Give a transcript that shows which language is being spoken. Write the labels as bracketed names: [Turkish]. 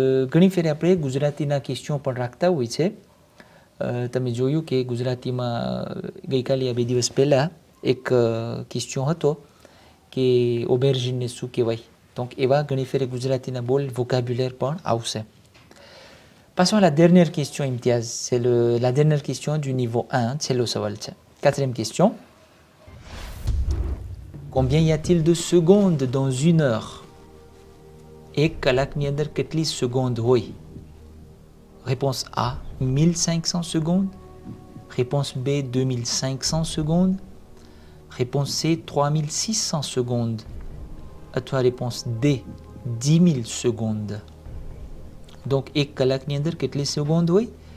[Gujarati] ઘણી ફેર આપણે ગુજરાતીના ક્વેશ્ચન પણ રાખતા હોય છે. તમે જોયું કે ગુજરાતીમાં ગઈકાલે આ 2 દિવસ પહેલાં એક ક્વેશ્ચન હતો કે ઓબેર્જીનને શું કહેવાય. donc એવા ઘણી ફેરે ગુજરાતીના બોલ vocabulaire પણ આવશે. [French] Passons à la dernière question, Imtiaz. C'est la dernière question du niveau 1. C'est le sawal. Quatrième question. Combien y a-t-il de secondes dans une heure? [Gujarati] एक कलाकની અંદર કેટલી secondes હોય? [French] Réponse A, 1500 secondes. Réponse B, 2500 secondes. Réponse C, 3600 secondes. À toi, réponse D, 10 000 secondes. [Gujarati] Donc, एक કલાકની અંદર કેટલી secondes હોય?